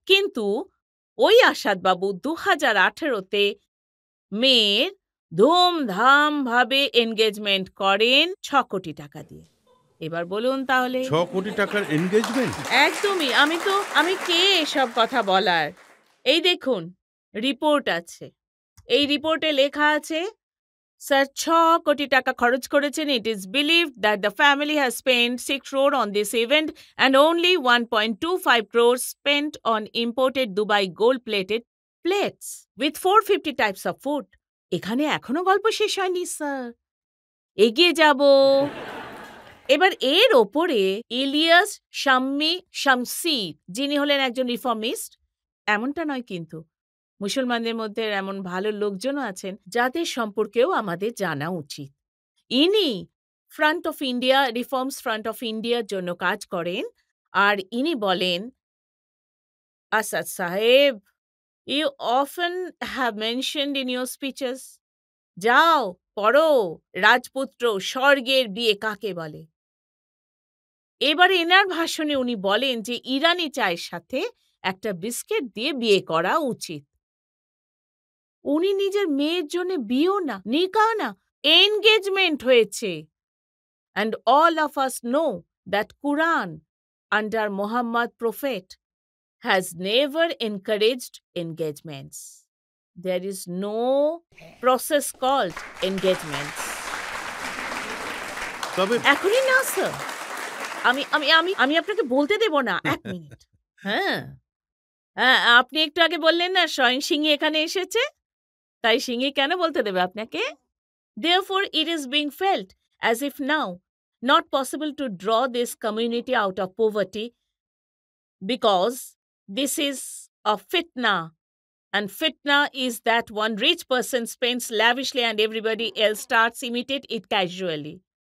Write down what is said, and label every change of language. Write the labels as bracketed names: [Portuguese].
[Bangla] কিন্তু ওই আসাদ বাবু 2018-তে মেয়ের ধুমধাম ভাবে এনগেজমেন্ট করেন 6 কোটি টাকা দিয়ে। এবার বলুন তাহলে। 6 কোটি টাকার এনগেজমেন্ট? একদমই। আমি কে এসব কথা বলার? এই দেখুন রিপোর্ট আছে, এই রিপোর্টে লেখা আছে, স্যার 6 কোটি টাকা খরচ করেছেন। [English] It is believed that the family has spent 6 crore on this event and only 1.25 crores spent on imported Dubai gold-plated plates with 450 types of food. [Bangla] এখানে এখনো গল্প শেষ হয়নি স্যার, এগিয়ে যাব। এবার এর ওপরে ইলিয়াস শাম্মী শামসির, যিনি হলেন একজন রিফর্মিস্ট, এমনটা নয় কিন্তু মুসলমানদের মধ্যে এমন ভালো লোকজনও আছেন যাদের সম্পর্কেও আমাদের জানা উচিত। ইনি front of India, reforms front of ইন্ডিয়ার জন্য কাজ করেন। আর ইনি বলেন, আসাদ সাহেব, [English] you often have mentioned in your speeches, [Bangla] যাও পড়ো রাজপুত্র স্বর্গের বিয়ে কাকে বলে। এবার এনার ভাষণে উনি বলেন যে ইরানি চায়ের সাথে একটা বিস্কিট দিয়ে বিয়ে করা উচিত। উনি নিজের মেয়ের জন্য বিয়েও না, নিকাহ না, এনগেজমেন্ট হয়েছে। [English] And all of us know that Quran under Muhammad Prophet has never encouraged engagements. There is no process called engagements. [Bangla] তবে এখনই না স্যার, আমি আমি আমি আমি আপনাকে বলতে দেব না, 1 মিনিট। হ্যাঁ হ্যাঁ, আপনি একটু আগে বললেন না স্বয়ং সিংহী এখানে এসেছে, তাই সিংহী কেন বলতে দেবে আপনাকে? [English] Therefore, it is being felt as if now not possible to draw this community out of poverty because this is a fitna, and fitna is that one rich person spends lavishly and everybody else starts imitate it casually.